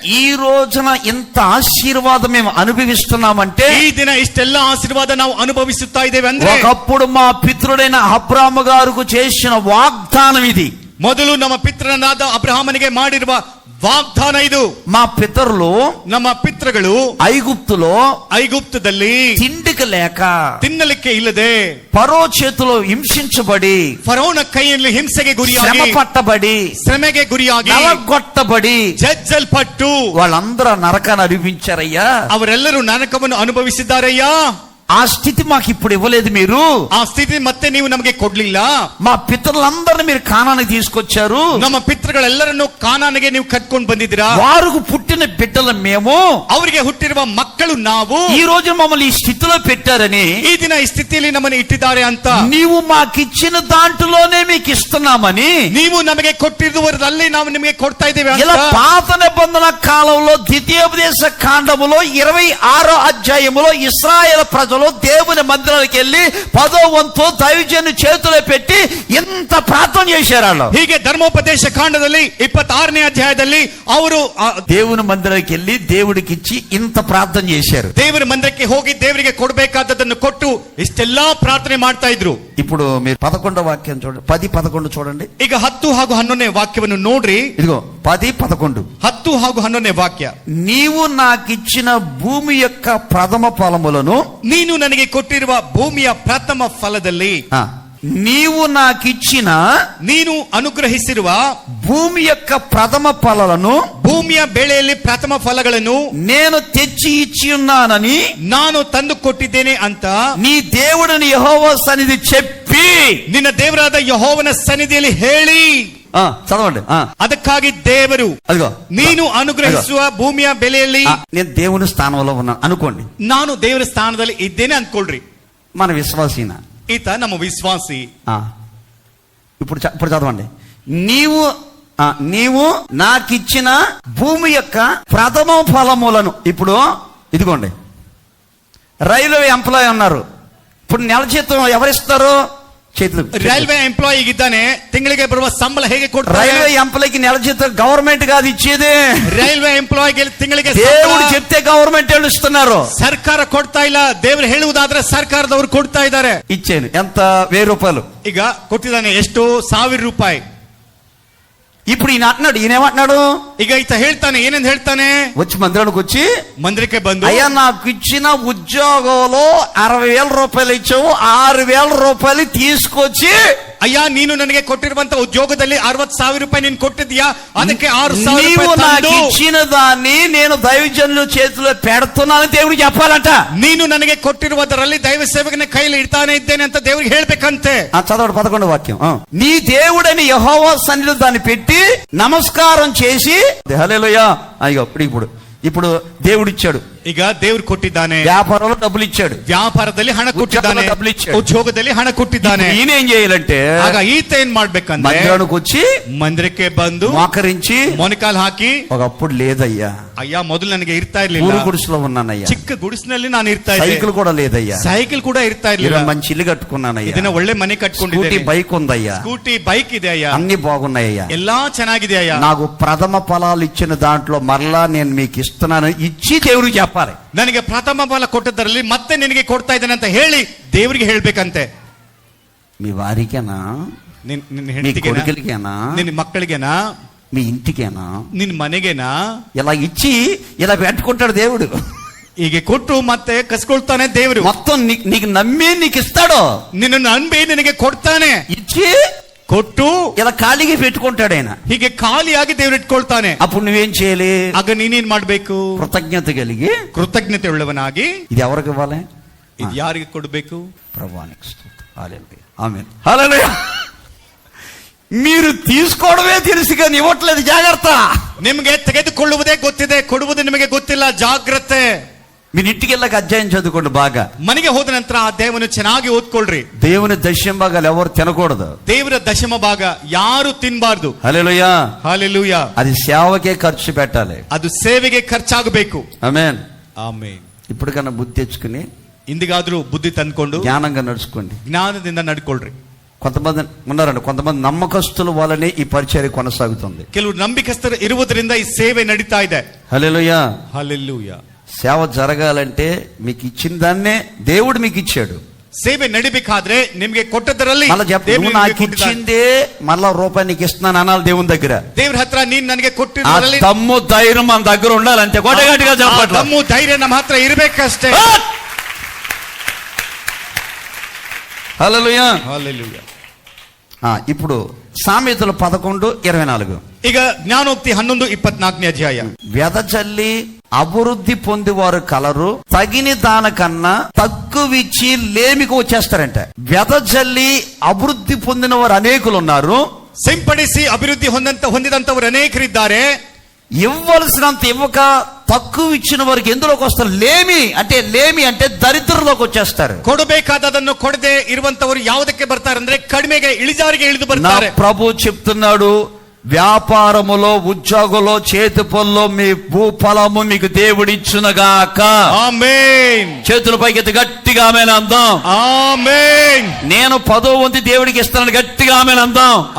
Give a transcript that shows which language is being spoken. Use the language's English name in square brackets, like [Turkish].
[Telugu] ఈ రోజున ఇంత ఆశీర్వాదం మేము అనుభవిస్తున్నామంటే, [Kannada] ಈ ದಿನ ಇಷ್ಟೆಲ್ಲ ಆಶೀರ್ವಾದ ನಾವು ಅನುಭವಿಸುತ್ತಾ ಇದ್ದೇವೆ ಅಂದ್ರೆ, [Telugu] ఒకప్పుడు మా పితృడైన అబ్రాహాము గారికి చేసిన వాగ్దానం ఇది. [Kannada] ಮೊದಲು ನಮ್ಮ ಪಿತೃನಾದ ಅಬ್ರಹಾಮನಿಗೆ ಮಾಡಿರುವ ವಾಗ್ದಾನ ಇದು. [Telugu] మా పితరులు [Kannada] ನಮ್ಮ ಪಿತೃಗಳು ಐಗುಪ್ತದಲ್ಲಿ [Telugu] తిండికి లేక [Kannada] ತಿನ್ನಲಿಕ್ಕೆ ಇಲ್ಲದೆ [Telugu] ఫరో చేతిలో హింసించబడి [Kannada] ಫರೋನ ಕೈಯಲ್ಲಿ ಹಿಂಸೆಗೆ [Telugu] శ్రమ [Kannada] ಗುರಿಯಾಗಿ [Telugu] పట్టబడి [Kannada] ಶ್ರಮೆಗೆ ಗುರಿಯಾಗಿ [Telugu] నలగొట్టబడి [Kannada] ಜಜ್ಜಲ್ಪಟ್ಟು [Telugu] వాళ్ళందరూ నరకాన్ని అనిపించారయ్యా. [Kannada] ಅವರೆಲ್ಲರೂ ನರಕವನ್ನು ಅನುಭವಿಸಿದ್ದಾರಯ್ಯ. [Telugu] ఆ స్థితి మాకు ఇప్పుడు ఇవ్వలేదు మీరు. [Kannada] ಆ ಸ್ಥಿತಿ ಮತ್ತೆ ನೀವು ನಮಗೆ ಕೊಡ್ಲಿಲ್ಲ. [Telugu] మా పితరులందరినీ మీరు కానానికి తీసుకొచ్చారు. [Kannada] ನಮ್ಮ ಪಿತೃಗಳೆಲ್ಲರನ್ನು ಕಾನಾನಿಗೆ ನೀವು ಕಟ್ಕೊಂಡು ಬಂದಿದ್ದೀರಾ. [Telugu] వారికి పుట్టిన బిడ్డలు మేము, [Kannada] ಅವರಿಗೆ ಹುಟ್ಟಿರುವ ಮಕ್ಕಳು ನಾವು. [Telugu] ఈ రోజు మమ్మల్ని ఈ స్థితిలో పెట్టారని, [Kannada] ಈ ದಿನ ಈ ಸ್ಥಿತಿಯಲ್ಲಿ ನಮ್ಮನ್ನು ಇಟ್ಟಿದ್ದಾರೆ ಅಂತ, [Telugu] నీవు మాకిచ్చిన దాంట్లోనే మీకు ఇస్తున్నామని, [Kannada] ನೀವು ನಮಗೆ ಕೊಟ್ಟಿರುವುದರಲ್ಲಿ ನಾವು ನಿಮಗೆ ಕೊಡ್ತಾ ಇದ್ದೇವೆ [Telugu] ఇలా [Kannada] ಅಂತ. [Telugu] పాత నిబంధన కాలంలో ద్వితీయోపదేశ కాండములో 26వ అధ్యాయములో ఇశ్రాయేలు ప్రజలు దేవుని మందిరానికి వెళ్ళి 10వ వంతు దైవజను చేతిలో పెట్టి ఎంత ప్రార్థన చేశారు వాళ్ళు. [Kannada] ಹೀಗೆ ಧರ್ಮೋಪದೇಶ ಕಾಂಡದಲ್ಲಿ 26ನೇ ಅಧ್ಯಾಯದಲ್ಲಿ ಅವರು [Telugu] దేవుని మందిరానికి వెళ్ళి దేవుడికి ఇచ్చి ఇంత ప్రార్థన చేశారు. [Kannada] ದೇವರ ಮಂದಿರಕ್ಕೆ ಹೋಗಿ ದೇವರಿಗೆ ಕೊಡಬೇಕಾದದನ್ನು ಕೊಟ್ಟು ಇಷ್ಟೆಲ್ಲಾ ಪ್ರಾರ್ಥನೆ ಮಾಡ್ತಾ ಇದ್ರು. [Telugu] ఇప్పుడు మీరు 11వ వాక్యం చూడండి, 10, 11 చూడండి. [Kannada] ಈಗ 10 ಹಾಗೂ 11ನೇ ವಾಕ್ಯವನ್ನು ನೋಡ್ರಿ. [Telugu] ఇదిగో 10, 11. [Kannada] 10 ಹಾಗೂ 11ನೇ ವಾಕ್ಯ. [Telugu] నీవు నాకిచ్చిన భూమి యొక్క ప్రథమ ఫలములను, [Kannada] ನೀನು ನನಗೆ ಕೊಟ್ಟಿರುವ ಭೂಮಿಯ ಪ್ರಥಮ ಫಲದಲ್ಲಿ, [Telugu] నీవు నాకిచ్చిన, [Kannada] ನೀನು ಅನುಗ್ರಹಿಸಿರುವ [Telugu] భూమి యొక్క ప్రథమ ఫలాలను, [Kannada] ಭೂಮಿಯ ಬೆಳೆಯಲ್ಲಿ ಪ್ರಥಮ ಫಲಗಳನ್ನು [Telugu] నేను తెచ్చి ఇచ్చి ఉన్నానని [Kannada] ನಾನು ತಂದು ಕೊಟ್ಟಿದ್ದೇನೆ ಅಂತ [Telugu] నీ దేవుడిని యెహోవా సన్నిధి చెప్పి, [Kannada] ನಿನ್ನ ದೇವರಾದ ಯೆಹೋವನ ಸನ್ನಿಧಿಯಲ್ಲಿ ಹೇಳಿ. [Telugu] చదవండి. [Kannada] ಅದಕ್ಕಾಗಿ ದೇವರು [Telugu] అదిగో [Kannada] ನೀನು ಅನುಗ್ರಹಿಸುವ ಭೂಮಿಯ ಬೆಲೆಯಲ್ಲಿ, [Telugu] నేను దేవుని స్థానంలో ఉన్నాను అనుకోండి, [Kannada] ನಾನು ದೇವರ ಸ್ಥಾನದಲ್ಲಿ ಇದ್ದೇನೆ ಅಂದ್ಕೊಳ್ರಿ. [Telugu] మన విశ్వాసీన [Kannada] ಈತ ನಮ್ಮ ವಿಶ್ವಾಸಿ. [Telugu] ఇప్పుడు చదవండి. నీవు నాకిచ్చిన భూమి యొక్క ప్రథమ ఫలములను. ఇప్పుడు ఇదిగోండి, రైల్వే ఎంప్లాయ్ ఉన్నారు. ఇప్పుడు నెల జీతం ఎవరిస్తారు? చేతులు. [Kannada] ರೈಲ್ವೆ ಎಂಪ್ಲಾಯಿ ಇದ್ದಾನೆ, ತಿಂಗಳಿಗೆ ಬರುವ ಸಂಬಳ ಹೇಗೆ ಕೊಡ್ತಾರೆ? [Telugu] రైల్వే ఎంప్లాయ్కి నెల జీతం గవర్నమెంట్ కాదు ఇచ్చేది. [Kannada] ರೈಲ್ವೆ ಎಂಪ್ಲಾಯ್ಗೆ ತಿಂಗಳಿಗೆ [Telugu] దేవుడు చెప్తే గవర్నమెంట్ వాళ్ళు ఇస్తున్నారు, [Kannada] ಸರ್ಕಾರ ಕೊಡ್ತಾ ಇಲ್ಲ. ದೇವರು ಹೇಳುವುದಾದ್ರೆ ಸರ್ಕಾರದವರು ಕೊಡ್ತಾ ಇದ್ದಾರೆ. [Telugu] ఇచ్చేది ఎంత? 1000 రూపాయలు. [Kannada] ಈಗ ಕೊಟ್ಟಿದ್ದಾನೆ ಎಷ್ಟು? 1000 ರೂಪಾಯಿ. [Telugu] ఇప్పుడు ఈయన అంటున్నాడు, ఈయనేమంటున్నాడు? [Kannada] ಈಗ ಈತ ಹೇಳ್ತಾನೆ, ಏನೆಂದು ಹೇಳ್ತಾನೆ? [Telugu] వచ్చి మందిరానికి వచ్చి, [Kannada] మందిರಕ್ಕೆ ಬಂದು, [Telugu] అయ్యా నాకు ఇచ్చిన ఉద్యోగంలో 60,000 రూపాయలు ఇచ్చావు, 6,000 రూపాయలు తీసుకొచ్చి, [Kannada] ಅಯ್ಯ ನೀನು ನನಗೆ ಕೊಟ್ಟಿರುವಂತ ಉದ್ಯೋಗದಲ್ಲಿ 60,000 ರೂಪಾಯಿ ನೀನು ಕೊಟ್ಟಿದ್ಯಾ, ಅದಕ್ಕೆ 6,000 [Telugu] నీవు నాకు [Kannada] ರೂಪಾಯಿ [Telugu] ఇచ్చిన దాన్ని నేను దైవజనుల చేతిలో పెడుతున్నాను దేవుడికి చెప్పాలంట. [Kannada] ನೀನು ನನಗೆ ಕೊಟ್ಟಿರುವುದರಲ್ಲಿ ದೈವ ಸೇವಕನ ಕೈಯಲ್ಲಿ ಇಡ್ತಾನೆ ಇದ್ದೇನೆ ಅಂತ ದೇವರಿಗೆ ಹೇಳ್ಬೇಕಂತೆ. [Telugu] చదవండి 11వ వాక్యం. నీ దేవుడని యెహోవా సన్నిధిలో దాన్ని పెట్టి నమస్కారం చేసి, హల్లెలూయా. అయ్యో ఇప్పుడు దేవుడు ఇచ్చాడు. [Kannada] ಈಗ ದೇವ್ರು ಕೊಟ್ಟಿದ್ದಾನೆ. [Telugu] వ్యాపారంలో డబ్బులు ఇచ్చాడు, [Kannada] ವ್ಯಾಪಾರದಲ್ಲಿ ಹಣ ಕೊಟ್ಟಿದ್ದಾನೆ, [Telugu] డబ్బులు ఇచ్చాడు, [Kannada] ಉದ್ಯೋಗದಲ್ಲಿ ಹಣ ಕೊಟ್ಟಿದ್ದಾನೆ. [Telugu] ఈయన ఏం చేయాలంటే, [Kannada] ಆಗ ಈತ ಏನ್ ಮಾಡ್ಬೇಕಂದ್ರೆ [Telugu] మందిరానికి వచ్చి [Kannada] ಮಂದಿರಕ್ಕೆ ಬಂದು [Telugu] మోకరించి [Kannada] ಮೊಣಕಾಲ್ ಹಾಕಿ, [Telugu] ఒకప్పుడు లేదయ్యా, [Kannada] ಅಯ್ಯ ಮೊದಲು ನನಗೆ ಇರ್ತಾ ಇರ್ಲಿಲ್ಲ, [Telugu] ఊరు గుడిసెలో ఉన్నానయ్యా, [Kannada] ಚಿಕ್ಕ ಗುಡಿಸಿನಲ್ಲಿ ನಾನು ಇರ್ತಾ ಇದ್ದೆ, [Telugu] సైకిల్ కూడా లేదయ్యా, [Kannada] ಸೈಕಲ್ ಕೂಡ ಇರ್ತಾ ಇರ್ಲಿಲ್ಲ, [Telugu] మంచి ఇల్లు కట్టుకున్నానయ్యా, [Kannada] ಇದನ್ನ ಒಳ್ಳೆ ಮನೆ ಕಟ್ಕೊಂಡಿದ್ದೇನೆ, [Telugu] బైక్ ఉందయ్యా, [Kannada] ಸ್ಕೂಟಿ ಬೈಕ್ ಇದೆ ಅಯ್ಯ, [Telugu] అన్ని బాగున్నాయ్యా, [Kannada] ಎಲ್ಲಾ ಚೆನ್ನಾಗಿದೆ ಅಯ್ಯ, [Telugu] నాకు ప్రథమ ఫలాలు ఇచ్చిన దాంట్లో మరలా నేను మీకు ఇస్తున్నాను ఇచ్చి దేవుడికి చెప్పాలి. [Kannada] ನನಗೆ ಪ್ರಥಮ ಫಲ ಕೊಟ್ಟದರಲ್ಲಿ ಮತ್ತೆ ನಿನಗೆ ಕೊಡ್ತಾ ಇದ್ದೇನೆ ಅಂತ ಹೇಳಿ ದೇವರಿಗೆ ಹೇಳ್ಬೇಕಂತೆ. [Telugu] మీ వారికేనా, [Kannada] ನಿನ್ನ [Telugu] మీ [Kannada] ಹೆಂಡತಿಗೆನಾ, [Telugu] కొడుకులకేనా, [Kannada] ನಿನ್ನ ಮಕ್ಕಳಿಗೆನಾ, [Telugu] మీ ఇంటికేనా, [Kannada] ನಿನ್ನ ಮನೆಗೆನಾ? [Telugu] ఇలా ఇచ్చి ఇలా పెట్టుకుంటాడు దేవుడు. [Kannada] ಹೀಗೆ ಕೊಟ್ಟು ಮತ್ತೆ ಕಸ್ಕೊಳ್ತಾನೆ ದೇವರು. [Telugu] మొత్తం నీకు నమ్మి నీకు ఇస్తాడు, [Kannada] ನಿನ್ನನ್ನು ನಂಬಿ ನಿನಗೆ ಕೊಡ್ತಾನೆ, [Telugu] ఇచ్చి [Kannada] ಕೊಟ್ಟು [Telugu] ఇలా ఖాళీగా పెట్టుకుంటాడు ఆయన. [Kannada] ಹೀಗೆ ಖಾಲಿಯಾಗಿ ದೇವರು ಇಟ್ಕೊಳ್ತಾನೆ. [Telugu] అప్పుడు నువ్వేం చేయాలి? [Kannada] ಆಗ ನೀನೇನ್ ಮಾಡ್ಬೇಕು? [Telugu] కృతజ్ఞత కలిగి, [Kannada] ಕೃತಜ್ಞತೆ ಉಳ್ಳವನಾಗಿ, [Telugu] ఇది ఎవరికి ఇవ్వాలి? [Kannada] ಇದು ಯಾರಿಗೆ ಕೊಡಬೇಕು? [Telugu] ప్రభువానికి స్తోత్రం. హల్లెలూయా, ఆమేన్, హల్లెలూయా. మీరు తీసుకోవడమే తెలుసు కానీ ఇవ్వట్లేదు, జాగ్రత్త. [Kannada] ನಿಮಗೆ ತೆಗೆದುಕೊಳ್ಳುವುದೇ ಗೊತ್ತಿದೆ, ಕೊಡುವುದು ನಿಮಗೆ ಗೊತ್ತಿಲ್ಲ, ಜಾಗ್ರತೆ. [Telugu] మీరు ఇంటికి వెళ్ళక అధ్యాయం చదువుకోండి బాగా. [Kannada] ಮನೆಗೆ ಹೋದ ನಂತರ ಆ ದೇವನು ಚೆನ್ನಾಗಿ ಓದ್ಕೊಳ್ರಿ. [Telugu] దేవుని దశమ భాగాలు ఎవరు తినకూడదు, [Kannada] ದೇವರ ದಶಮ ಭಾಗ ಯಾರು ತಿನ್ಬಾರ್ದು. [Telugu] హల్లెలూయా, [Kannada] ಹಾಲೆಲೂಯಾ. [Telugu] అది సేవకే ఖర్చు పెట్టాలి, [Kannada] ಅದು ಸೇವೆಗೆ ಖರ್ಚಾಗಬೇಕು. [Telugu] ఆమేన్. [Kannada] ಆಮೇನ್. [Telugu] ఇప్పటికన్నా బుద్ధి తెచ్చుకుని [Kannada] ಇಂದಿಗಾದ್ರೂ ಬುದ್ಧಿ ತಂದ್ಕೊಂಡು [Telugu] జ్ఞానంగా నడుచుకోండి. [Kannada] ಜ್ಞಾನದಿಂದ ನಡ್ಕೊಳ್ರಿ. [Telugu] కొంతమంది ఉన్నారండి, కొంతమంది నమ్మకస్తుల వల్లనే ఈ పరిచర్య కొనసాగుతుంది. [Kannada] ಕೆಲವು ನಂಬಿಕಸ್ಥರು ಇರುವುದರಿಂದ ಈ ಸೇವೆ ನಡೀತಾ ಇದೆ. [Telugu] హల్లెలూయా. [Kannada] ಹಾಲೆಲೂಯಾ. [Telugu] సేవ జరగాలంటే మీకు ఇచ్చిన దాన్నే దేవుడు మీకు ఇచ్చాడు. [Kannada] ಸೇವೆ ನಡಿಬೇಕಾದ್ರೆ ನಿಮ್ಗೆ ಕೊಟ್ಟದರಲ್ಲಿ [Telugu] మళ్ళీ చెప్ప [Kannada] ದೇವ್ರು [Telugu] నువ్వు [Kannada] ನಿಮ್ಗೆ [Telugu] నాకు [Kannada] ಕೊಟ್ಟಿದ್ದಾನೆ. [Telugu] ఇచ్చిందే మళ్ళా రూపాయి నీకు ఇస్తున్నాను అనాలి దేవుని దగ్గర. [Kannada] ದೇವ್ರ ಹತ್ರ ನೀನ್ ನನಗೆ ఆ ಕೊಟ್ಟಿದ್ರಲ್ಲಿ [Telugu] దమ్ము ధైర్యం మన దగ్గర ఉండాలి అంతే. గట్టిగా ಆ చెప్పట్ల. [Kannada] ದಮ್ಮು ಧೈರ್ಯ ನಮ್ಮ ಹತ್ರ ಇರ್ಬೇಕಷ್ಟೇ. [Telugu] హల్లెలూయా. హల్లెలూయా. ఇప్పుడు సామెతలు 11:24. [Kannada] ಈಗ ಜ್ಞಾನೋಕ್ತಿ 11:24 ಅಧ್ಯಾಯ. [Telugu] వెదజల్లి అభివృద్ధి పొందేవారు కలరు, తగిన దానికన్నా తక్కువిచ్చి లేమికి వచ్చేస్తారంట. వెదజల్లి అభివృద్ధి పొందిన వారు అనేకులు ఉన్నారు, [Kannada] ಸಿಂಪಡಿಸಿ ಅಭಿವೃದ್ಧಿ ಹೊಂದಿದಂತವರು ಅನೇಕರಿದ್ದಾರೆ. [Telugu] ఇవ్వవలసినంత ఇవ్వక తక్కువ ఇచ్చిన వారికి ఎందులోకి వస్తారు? లేమి అంటే దరిద్రంలోకి వచ్చేస్తారు. [Kannada] ಕೊಡಬೇಕಾದದನ್ನು ಕೊಡದೆ ಇರುವಂತವರು ಯಾವುದಕ್ಕೆ ಬರ್ತಾರೆ ಅಂದ್ರೆ ಕಡಿಮೆಗೆ ಇಳಿಜಾರಿಗೆ ಇಳಿದು [Telugu] నా [Kannada] ಬರ್ತಾರೆ. [Telugu] ప్రభు చెప్తున్నాడు, వ్యాపారములో ఉద్యోగంలో చేతి పనుల్లో మీ భూఫలము మీకు దేవుడిచ్చునగాక. ఆమేన్. చేతుల పైకి గట్టిగా ఆమేన్ అందాం. ఆమేన్. నేను 10వ వంతు దేవుడికి ఇస్తానని గట్టిగా ఆమేన్ అందాం.